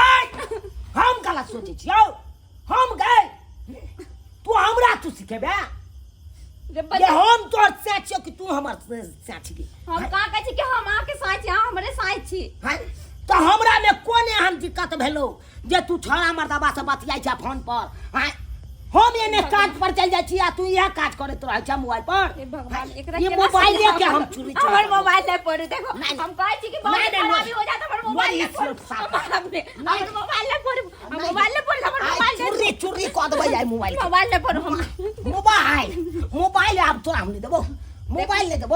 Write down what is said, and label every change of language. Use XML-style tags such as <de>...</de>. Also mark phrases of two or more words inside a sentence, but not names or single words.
<mai>हम गलत सोचे छियो हम गए तू हमरा तू सिखेबे ये हम तोर से छियो कि तू हमर से छी। हम का कहै छी कि हम आके साथ छी हमरे साथ छी। हां तो हमरा में कोन एहन दिक्कत भेलो जे तू छड़ा मर्दावा से बतियाई छ फोन पर। हां हम एने काज पर चल जाई छी आ तू यह काज करे तो रह छ मोबाइल पर। हे भगवान एकरा ये मोबाइल लेके हम चोरी हमर मोबाइल ले पड़ू देखो हम कहै छी कि बहुत खराबी हो जात हमर मोबाइल ले पड़ू हमर मोबाइल ले पड़ू हमर मोबाइल ले चोरी क देबै आई मोबाइल ले पड़ू हम मोबाइल अब तोरा हम नहीं देबो मोबाइल ले देबो।</mai>